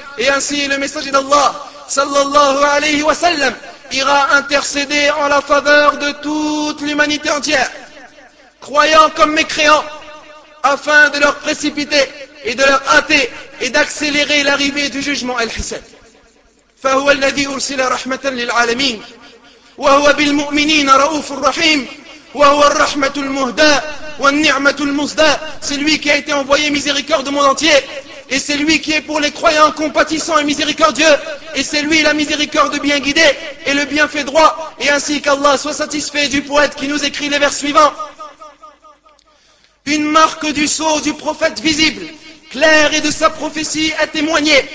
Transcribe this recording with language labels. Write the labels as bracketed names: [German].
[French] Et ainsi le messager d'Allah sallallahu alayhi wa sallam ira intercéder en la faveur de toute l'humanité entière, croyant comme mécréant, afin de leur précipiter et de leur hâter et d'accélérer l'arrivée du jugement Al-Hisab. [Arabic] فهو الذي أرسل رحمة للعالمين وهو بالمؤمنين رؤوف رحيم وهو الرحمة المهداة والنعمة المزداة. [French] C'est lui qui a été envoyé miséricorde au monde entier. Et c'est lui qui est pour les croyants compatissant et miséricordieux. Et c'est lui la miséricorde bien guidée et le bienfait droit. Et ainsi qu'Allah soit satisfait du poète qui nous écrit les vers suivants. Une marque du sceau du prophète visible, clair et de sa prophétie a témoigné.